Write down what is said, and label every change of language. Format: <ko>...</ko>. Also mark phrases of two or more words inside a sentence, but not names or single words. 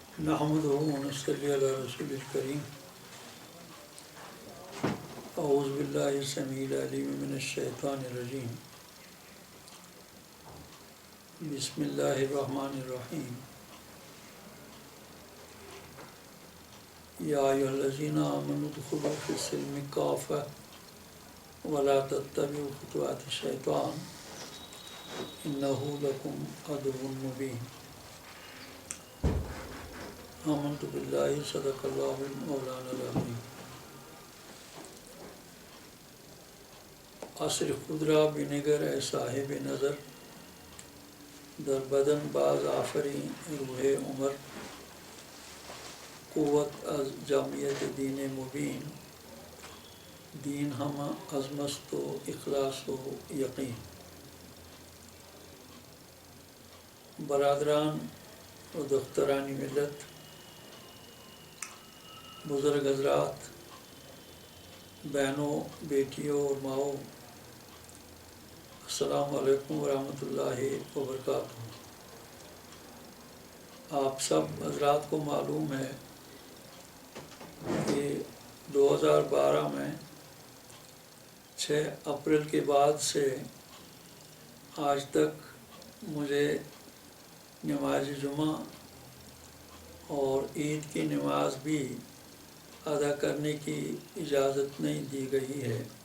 <ar>نحمدہ و نصلی علی رسول الکریم اعوذ باللہ السمیع العلیم من الشیطان الرجیم بسم اللہ الرحمن الرحیم یا ایھا الذین آمنوا ادخلوا فی السلم کافۃ ولا تتبعوا خطوات الشیطان انہ لکم عدو مبین آمنت باللہ صدق اللہ مولانا العظیم</ar> <fa>عصر خضرا بنگر اے صاحب نظر در بدن باز آفرین روح عمر قوت از جامعیت دین مبین دین ہم از مست و اخلاص و یقین برادران و دخترانی ملت،</fa> <ur>بزرگ حضرات، بہنوں، بیٹیوں اور ماؤں،</ur> <ar>السلام علیکم ورحمۃ اللہ وبرکاتہ۔</ar> <ur>آپ سب حضرات کو معلوم ہے کہ 2012 میں 6 اپریل کے بعد سے آج تک مجھے نماز جمعہ اور عید کی نماز بھی ادا کرنے کی اجازت نہیں دی گئی ہے۔</ur>